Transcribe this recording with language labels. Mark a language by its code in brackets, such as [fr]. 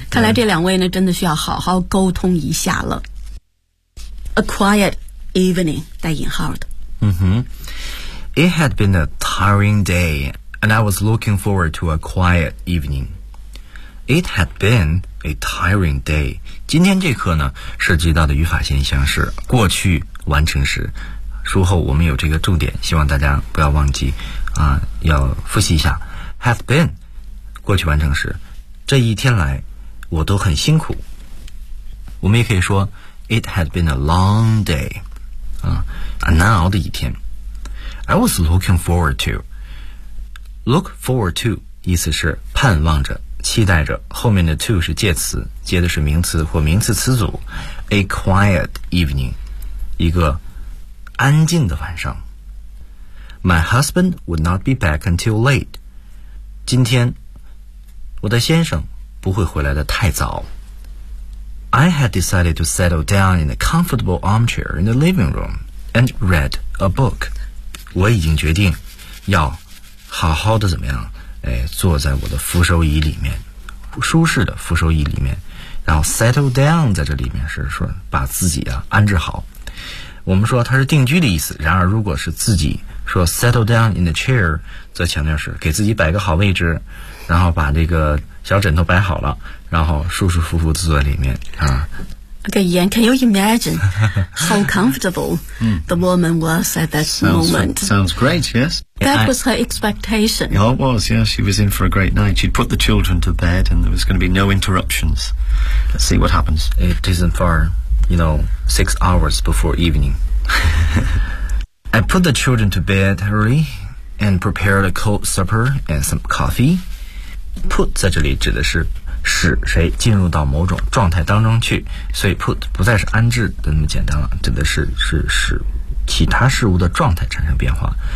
[zh] 看来这两位呢真的需要好好沟通一下了。 [en] A quiet evening, [zh] 带引号的。 Mm-hmm. [en] It had been a tiring day, and I was looking forward to a quiet evening. It had been a tiring day. [zh] 今天这课呢涉及到的语法现象是过去完成时，书后我们有这个重点，希望大家不要忘记啊，要复习一下。 [en] Had been [zh] 过去完成时，这一天来我都很辛苦。我们也可以说 [en] It had been a long day、 [zh] 啊、难熬的一天。 [en] I was looking forward to [zh] Look forward to 意思是盼望着期待着，后面的 to 是介词，接的是名词或名词词组。 [en] A quiet evening [zh] 一个安静的晚上。 [en] My husband would not be back until late [zh] 今天我的先生不会回来的太早。 [en] I had decided to settle down in a comfortable armchair in the living room and read a book. [zh] 我已经决定要好好的怎么样、哎、坐在我的扶手椅里面，舒适的扶手椅里面，然后 settle down 在这里面是说把自己啊安置好。我们说它是定居的意思，然而如果是自己说 [en] settle down in the chair, [zh] 则强调是给自己摆个好位置，然后把这个小枕头摆好了，然后舒舒服服坐在里面啊。 [en] Okay, Ian, can you imagine how comfortable the woman was at that moment? Sounds great, yes. That was her expectation. Yeah, it was, yeah. She was in for a great night. She'd put the children to bed and there was going to be no interruptions. Let's see what happens. It isn't far, you know, 6 hours before evening. I put the children to bed early and prepared a cold supper and some coffee. [zh] Put 在这里指的是使谁进入到某种状态当中去，所以 put 不再是安置的那么简单了，指的是使其他事物的状态产生变化。